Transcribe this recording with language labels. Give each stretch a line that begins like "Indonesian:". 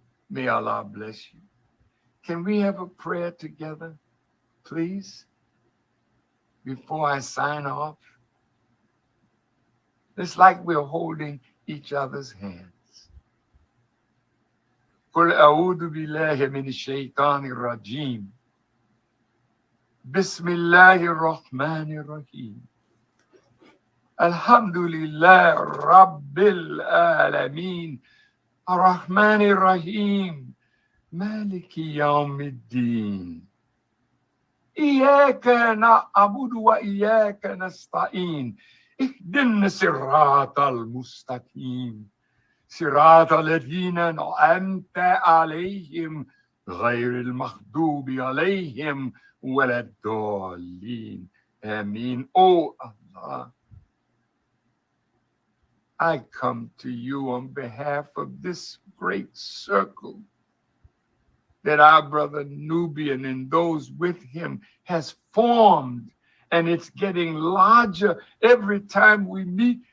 English: May Allah bless you. Can we have a prayer together, please, before I sign off? It's like we're holding each other's hands.
Arabic: قل أعوذ بالله من الشيطان الرجيم. بسم الله الرحمن الرحيم. الحمد لله رب العالمين. الرحمن الرحيم. مالك يوم الدين. إياك نعبد وإياك نستعين. اهدنا الصراط المستقيم. صراط الذين أنعمت عليهم غير المغضوب عليهم ولا الضالين.
English: Amen. Oh Allah, I come to you on behalf of this great circle that our brother Nubian and those with him has formed, and it's getting larger every time we meet.